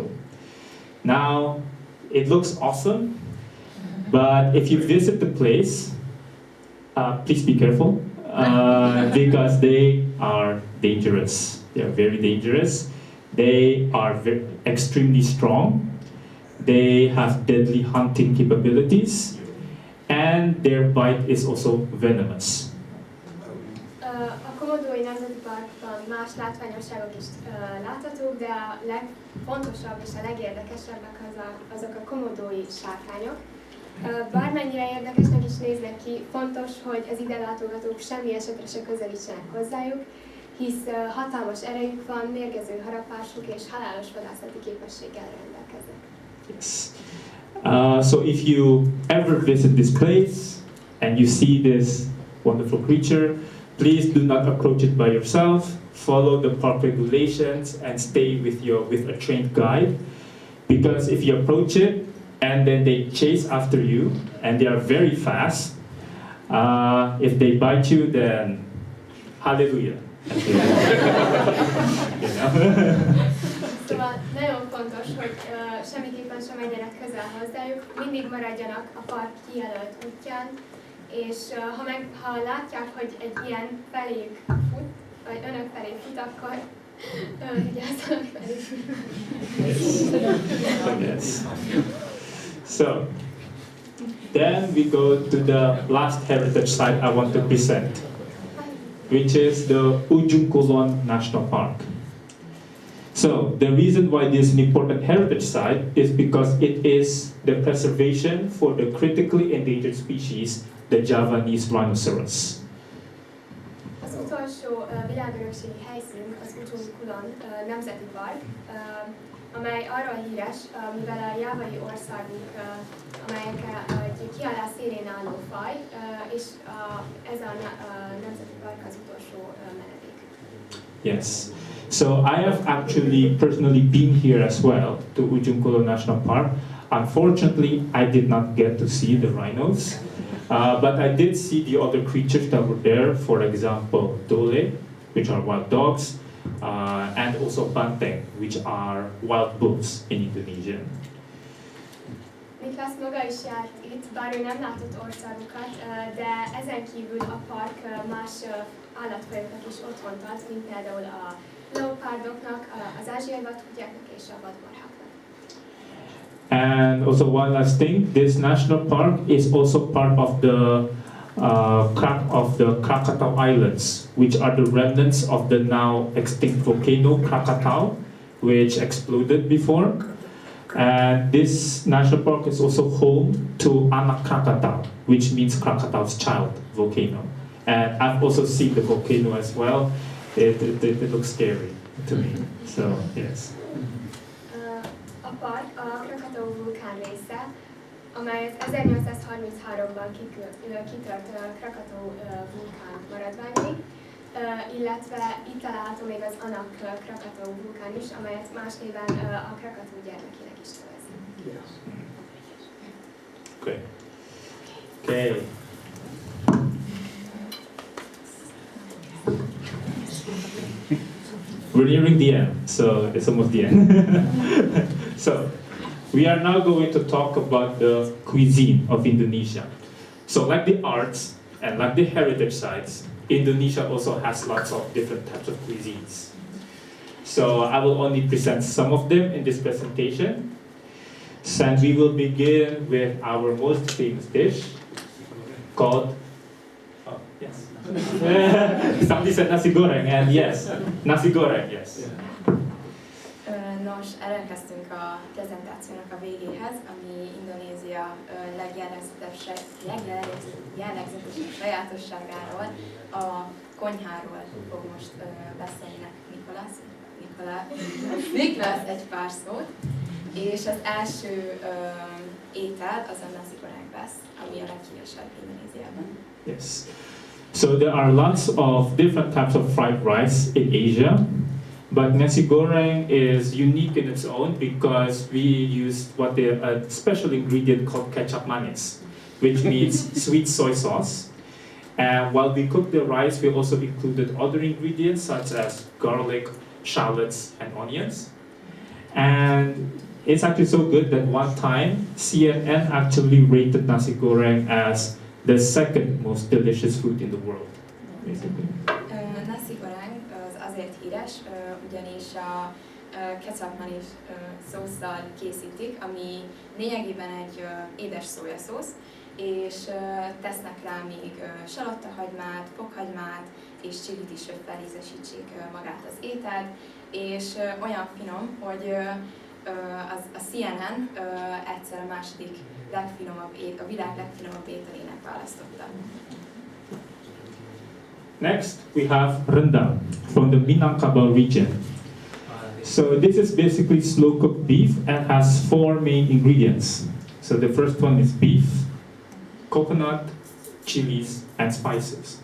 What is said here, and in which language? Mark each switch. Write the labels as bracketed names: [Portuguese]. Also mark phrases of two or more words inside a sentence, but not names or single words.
[English] Now, it looks awesome, but if you visit the place, please be careful, because they are dangerous. They are very dangerous. They are extremely strong. They have deadly hunting capabilities, and their bite is also venomous. [Hungarian] A Komodói Nemzeti Parkban más látványosságok is láthatók, de a legfontosabb és a legérdekesebbek azok a komodói sárkányok. Bármennyire érdekesnek is néznek ki, fontos, hogy az ide látogatók semmi esetre se közelítsenek hozzájuk, hisz hatalmas erejük van, mérgező harapásuk és halálos vadászati képességgel rendelkeznek. [English] Yes. So if you ever visit this place and you see this wonderful creature, please do not approach it by yourself. Follow the park regulations and stay with a trained guide, because if you approach it and then they chase after you and they are very fast, if they bite you, then hallelujah. [Hungarian] Szóval nagyon fontos, hogy semmiképpen sem menjenek közel hozzájuk, mindig maradjanak a park kijelölt útján, és ha látják, hogy egy ilyen feléjük fut, vagy önök felé fut, akkor vigyázzanak felé. [English] Yes. So, then we go to the last heritage site I want to present, which is the Ujung Kulon National Park. So, the reason why this is an important heritage site is because it is the preservation for the critically endangered species, the Javanese rhinoceros. [Hungarian] Az utolsó világörökségi helyszínünk az Ujung Kulon Nemzeti Park, amely arról híres, mivel a jávai országunk, amelyek egy kialá szélén álló faj, és ez a Nemzeti Park az utolsó menedék. [English] Yes. So I have actually personally been here as well to Ujung Kulon National Park. Unfortunately, I did not get to see the rhinos, but I did see the other creatures that were there. For example, dole, which are wild dogs, and also banteng, which are wild bulls in Indonesia. [Hungarian] Niklas maga is járt itt, bár ő nem látott országokat, de ezen kívül a park más állatfajoknak is otthont ad, mint például a leopárdoknak, az ázsiai vadkutyáknak és a vadmarháknak. [English] And also one last thing, this national park is also part of the Krakatau Islands, which are the remnants of the now extinct volcano Krakatau, which exploded before. And this national park is also home to Anak Krakatau, which means Krakatau's child volcano. And I've also seen the volcano as well. It looks scary to me. So yes. [Hungarian] A park a Krakatau vulkán része, amely 1833-ban kitört Krakatau vulkán maradványai, illetve itt található még az Anak Krakatau vulkán is, amelyet más néven a Krakatau gyermekének is neveznek. [English] Okay. We're nearing the end, so it's almost the end. So, we are now going to talk about the cuisine of Indonesia. So, like the arts and like the heritage sites, Indonesia also has lots of different types of cuisines. So, I will only present some of them in this presentation. And we will begin with our most famous dish called, somebody said [Indonesian] nasi goreng, [English] and yes, [Indonesian] nasi goreng, [English] yes. [Hungarian] Nos, elérkeztünk a prezentációnak a végéhez, ami Indonézia legjellegzetesebb sajátosságáról, a konyháról fog most beszélni Nikolasz egy pár szót. És az első étel az a [Indonesian] nasi goreng [Hungarian] lesz, ami a leghíresebb Indonéziában. [English] Yes. So there are lots of different types of fried rice in Asia, but [Indonesian] nasi goreng [English] is unique in its own because we use a special ingredient called [Indonesian] kecap manis, [English] which means sweet soy sauce. And while we cook the rice, we also included other ingredients such as garlic, shallots, and onions. And it's actually so good that one time CNN actually rated [Indonesian] nasi goreng [English] as the second most delicious food in the world, basically. [Indonesian] Nasi goreng [Hungarian] az azért híres, ugyanis a ketchup-manis szósszal készítik, ami lényegében egy édes szójaszósz, és tesznek rá még salottahagymát, fokhagymát és csilit is, hogy felízesítsék magát az ételt, és olyan finom, hogy a CNN egyszer a második a világ legfinomabb ételének választotta. [English] Next, we have rendang from the Minangkabau region. So this is basically slow-cooked beef and has four main ingredients. So the first one is beef, coconut, chilies, and spices.